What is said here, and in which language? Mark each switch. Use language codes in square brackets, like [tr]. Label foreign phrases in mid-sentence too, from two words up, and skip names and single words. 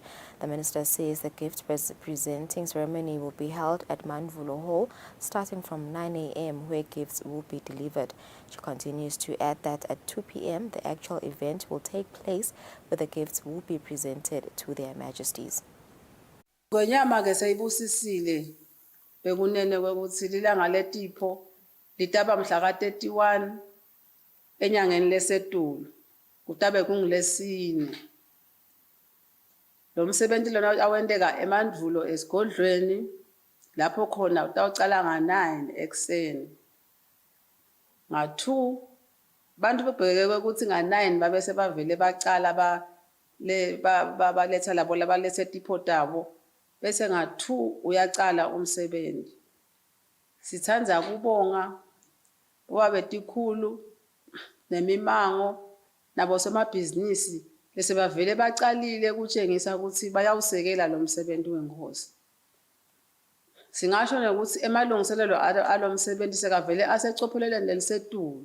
[en] The minister says the gift presenting ceremony will be held at Manvulo Hall starting from 9 a.m. where gifts will be delivered. She continues to add that at 2 p.m. the actual event will take place where the gifts will be presented to their majesties. [ss] Ngonyama ke sayibusisile bekunene kwekuthi lilanga letipho litaba mhla ka-31 enyangeni leSetulo kutabe kungilesine. Lo msebenzi lona awenteka eMandvulo esigodlweni lapho khona utawucala nga-9 ekuseni. Nga-2 bantu bebheke ukuthi nga-9 babe sebavele bacala baletha labo labalethe tipho tabo bese nga-2 uyacala umsebenzi. Sithanda kubonga wabetikhulu nemimango nabo somabhizinisi bese bavele bacalile kutshengisa ukuthi bayawusekela lo msebenzi wenkosi. Singasho ukuthi emalungiselelo alo msebenzi sekavele asecopheleleni lelisetulo.